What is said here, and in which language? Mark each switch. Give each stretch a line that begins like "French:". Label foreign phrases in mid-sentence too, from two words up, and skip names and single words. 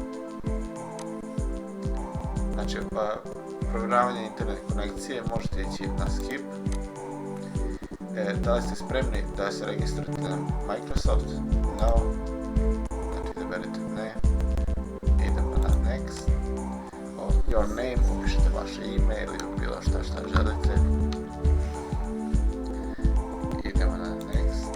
Croatian: Znači provjeravanje internet konekcije možete ići na Skip. Da li ste spremni da se registrate na Microsoft? No. Znači izaberite ne. Idemo na Next.
English: Your name,
Croatian: upišite vaše ime ili bilo šta želite. Idemo na Next.